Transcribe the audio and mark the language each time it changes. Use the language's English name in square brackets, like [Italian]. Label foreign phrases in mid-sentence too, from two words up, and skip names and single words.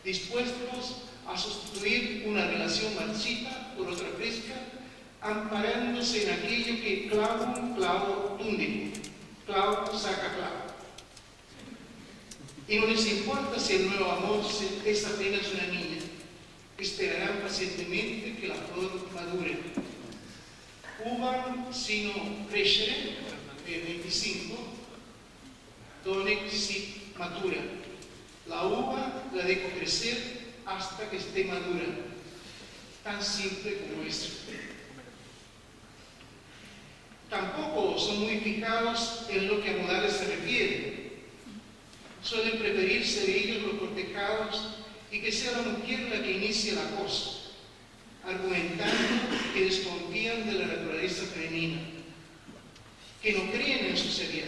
[Spanish] dispuestos a sustituir una relación marchita por otra fresca, amparándose en aquello que clavo tunde, clavo saca clavo. Y no les importa si el nuevo amor es apenas una niña, esperarán pacientemente que la flor madure. [Latin] Uva sino crescere, 25, donec sit matura. [Spanish] La uva la dejo crecer hasta que esté madura, tan simple como eso. Tampoco son muy fijados en lo que a modales se refiere. Suelen preferirse de ellos los cortejados y que sea la mujer la que inicie la cosa, argumentando que desconfían de la naturaleza femenina, que no creen en su seriedad.